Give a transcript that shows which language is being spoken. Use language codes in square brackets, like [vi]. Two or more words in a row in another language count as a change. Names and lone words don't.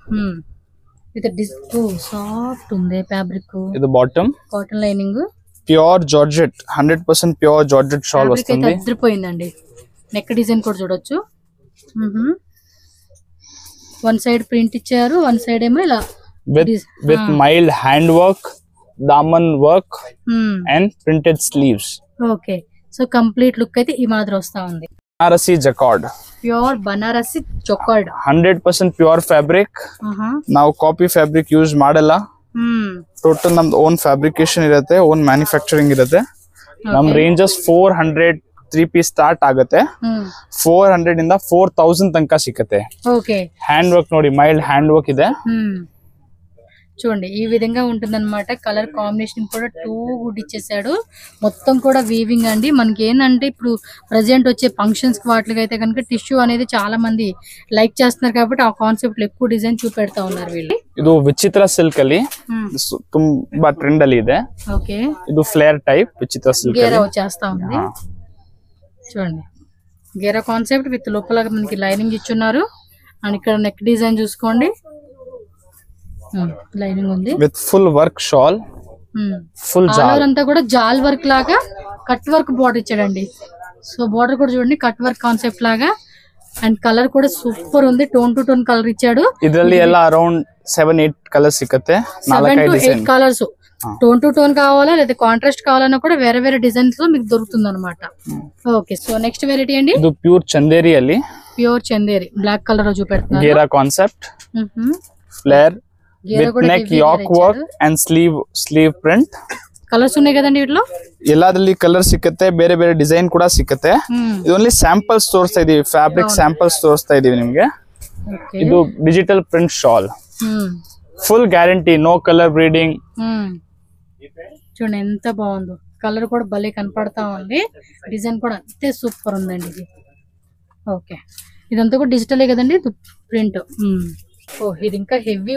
[te] సాఫ్ట్ ఉంది ఫ్యాబ్రిక్. ఇది బాటమ్, [en] cotton lining, pure georgette, 100% pure georgette shawl వస్తుంది. [te] అదిరిపోయిందండి. [en] neck design [te] కూడా చూడొచ్చు. [en] one side print [te] ఇచ్చారు, [en] one side [te] ఏమో ఇలా [en] with mild hand work, daman work and printed sleeves. okay, so complete look [te] అయితే ఈ మాదిరి వస్తా ఉంది. బనారసి జకార్డ్, [kn] ಪ್ಯೂರ್ ಬನಾರಸಿ ಜೊಕಾರ್ಡ್ [en] 100% pure fabric. [kn] ನಾವು [en] copy fabric use [kn] ಮಾಡಲ್ಲ. ಟೋಟಲ್ ನಮ್ದು [en] own fabrication [kn] ಇರುತ್ತೆ, [en] own manufacturing [kn] ಇರುತ್ತೆ. ನಮ್ ರೇಂಜಸ್ 400 [en] 3 piece start [kn] ಆಗುತ್ತೆ. 400 ಇಂದ 4000 ತನಕ ಸಿಕ್ಕತ್ತೆ. [en] hand work [kn] ನೋಡಿ, [en] mild hand work [kn] ಇದೆ. [te] చూడండి ఈ విధంగా ఉంటుందన్నమాట. [en] colour combination [te] కూడా [en] too good [te] ఇచ్చేసాడు. మొత్తం కూడా వీవింగ్ అండి. మనకి ఏంటంటే ఇప్పుడు ప్రజెంట్ వచ్చే ఫంక్షన్స్ వాటికి అయితే కనుక టిష్యూ అనేది చాలా మంది లైక్ చేస్తున్నారు కాబట్టి ఆ కాన్సెప్ట్ లో ఎక్కువ డిజైన్ చూపెడతా ఉన్నారు వీళ్ళు. [kn] ಇದು ವಿಚಿತ್ರ ಸಿಲ್ಕ್ ಅಲ್ಲಿ ತುಂಬಾ ಟ್ರೆಂಡ್ ಅಲ್ಲಿ ಇದೆ. [te] ఓకే, [kn] ಇದು [en] flare type [kn] ವಿಚಿತ್ರ ಸಿಲ್ಕ್ [te] గేరా వచ్చేస్తా ఉంది. చూడండి గేరా [en] concept with [te] లోపల మనకి లైనింగ్ ఇచ్చున్నారు. అండ్ ఇక్కడ [en] neck design [te] చూసుకోండి, లైనింగ్ ఉంది [en] with full work shawl. full [te] జాల్ అంతా కూడా జాల్ వర్క్ లాగా [en] cut work border [te] ఇచ్చాడండి. [en] so border [te] కూడా చూడండి [en] cut work concept [te] లాగా. అండ్ కలర్ కూడా సూపర్ ఉంది, [en] tone to tone colour [te] ఇచ్చాడు. [kn] ಇದರಲ್ಲಿ ಎಲ್ಲ ಅರೌಂಡ್ 7-8 ಕಲರ್ಸ್ ಸಿಕ್ಕತ್ತೆ. [en] 7 to 8 colours tone to tone [te] కావాలా లేదా కాంట్రాస్ట్ కావాలన్నా కూడా వేరే వేరే డిజైన్స్ లో మీకు దొరుకుతుంది అనమాట. [en] okay, so next variety అండి. [kn] ಇದು ಪ್ಯೂರ್ ಚಂದೇರಿ ಅಲ್ಲಿ, [te] ప్యూర్ చందేరి [en] black colour [te] లో చూపెడుతున్నారు. [en] గేరా concept, flare with neck yoke work and sleeve print. [te] కలర్స్ ఉన్నాయి కదండి వీటిలో. [kn] ಎಲ್ಲಾದ್ರಲ್ಲಿ ಕಲರ್ ಸಿಕ್ಕತ್ತೆ, ಬೇರೆ ಬೇರೆ ಡಿಸೈನ್ ಕೂಡ ಸಿಕ್ಕತ್ತೆ. ಇದು [en] only samples [kn] ತೋರಿಸ್ತಾ ಇದೀವಿ, [en] fabric samples [kn] ತೋರಿಸ್ತಾ ಇದೀವಿ ನಿಮ್ಗೆ. ಇದು [en] digital print shawl, full guarantee, no colour breeding. [te] చూడండి ఎంత బాగుందో, కలర్ కూడా భలే కనపడతా ఉంది. డిజైన్ కూడా అంతే సూపర్ ఉందండి ఇది. ఓకే, ఇదంతా కూడా డిజిటలే కదండి ప్రింట్. ఇది ఇంకా హెవీ.